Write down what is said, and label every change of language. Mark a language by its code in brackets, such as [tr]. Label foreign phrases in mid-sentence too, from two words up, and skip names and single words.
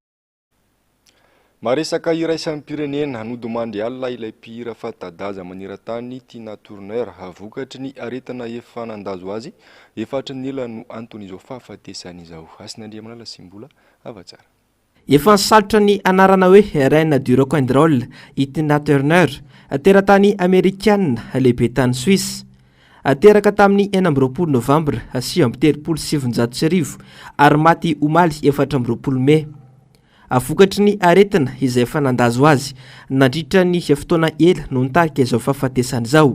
[mg] Maresaka iraisan'ny pirenena hanodimandry alina ilay mpihira fanta-daza maneran-tany Tina Turner avokatry ny aretina efa nandazo azy efatry ny ela no antony izao fahafatesan'izao. Asin'Andriamanala Simbola avatsara. Efa salotra ny anarana hoe [fr] Reine du [en] rock and roll [mg] Tina Turner teratany Amerikana lehibe tany Suisse. Teraka tamin'ny 4 Novambra 1977 ary maty omaly 4 Mei. Avokatry ny aretina izay efa nandazo azy nandritra ny fotoana ela no nitarika izao fahafatesan'izao.